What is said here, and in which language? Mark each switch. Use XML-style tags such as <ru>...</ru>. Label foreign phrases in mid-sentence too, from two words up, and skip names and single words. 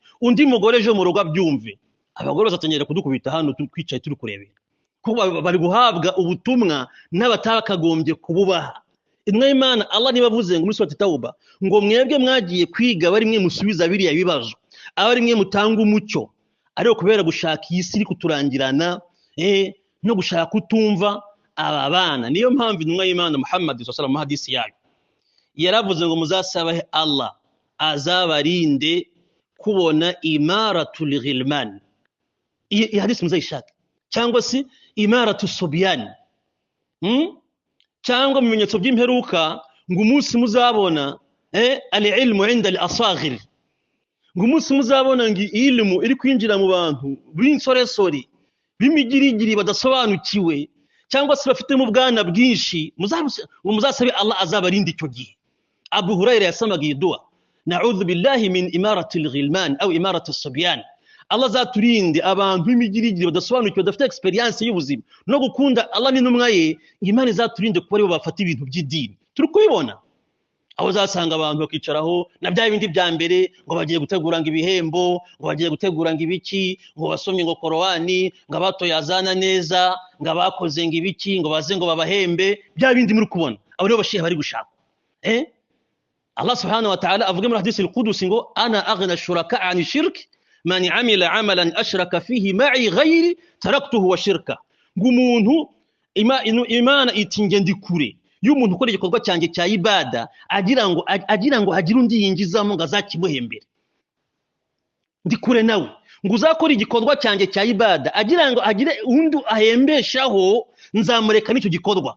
<rw>Undi mugore ejo mu rugo abyumve, abagore bazatangira kudukubita hano twicaye turi kurebera, kuko bari guhabwa ubutumwa n'abatakagombye kububaha. Intumwa y'Imana Allah nibavuze ngo muri surati Tauba ngo mwebwe mwagiye kwiga bari mwe musubiza biriya bibazo, abari mwe mutanga umucyo, ariko kubera gushaka iyi si iri kuturangirana no gushaka kutumva aba bana, niyo mpamvu intumwa y'Imana Muhammad</rw> <ar>صلى الله عليه وسلم</ar> <rw>hadisi yayo yaravuze ngo muzasabahe Allah azabarinde kubona</rw> <ar>إمارة الغلمان.</ar> <rw>Iyi hadisi muzayishaka, cyangwa si</rw> <ar>إمارة الصبيان,</ar> <rw>cyangwa mu bimenyetso by'imperuka ngo umunsi muzabona</rw> <ar>العلم عند الأصاغر,</ar> <rw>ngo umunsi muzabona ngo ilmu iri kwinjira mu bantu b'insoresori b'imigirigiri badasobanukiwe, cyangwa se bafite mu bwana bwinshi, muzasabe Allah azabarinde icyo gihe. Abu Hurairah yasamaga iyi dua,</rw> <ar>نعوذ بالله من إمارة الغلمان أو إمارة الصبيان.</ar> <rw>Allah zaturinde abantu b'imigirigiri badasobanukiwe, badafite experience y'ubuzima no gukunda Allah n'intumwa ye. Imana zaturinde kuba aribo bafata ibintu by'idini. Turi kubibona aho zasanga abantu bakicaraho na bya bindi bya mbere ngo bagiye gutegura ngo ibihembo, ngo bagiye gutegura ngo ibiki, ngo basomye ngo Korani, ngo abatoye azana neza, ngo abakoze ngo ibiki, ngo baze ngo babahembe. Bya bindi muri kubona abo rero bashiye bari gushaka.</rw> <ar>Allah سبحانه وتعالى</ar> <rw>avuga muri hadisi al-Qudusi ngo</rw> <ar>أنا أغنى الشركاء عن الشرك من عمل عملا أشرك فيه معي غيري تركته وشركه.</ar> <rw>Ngo umuntu Imana iti nge ndi kure y'umuntu ukora igikorwa cyanjye cya ibada agira ngo hagire undi yinjizamo ngo azakimuhembere. Ndi kure nawe ngo uzakora igikorwa cyanjye cya ibada agira ngo hagire undi ahembeshaho, nzamureka n'icyo gikorwa.</rw>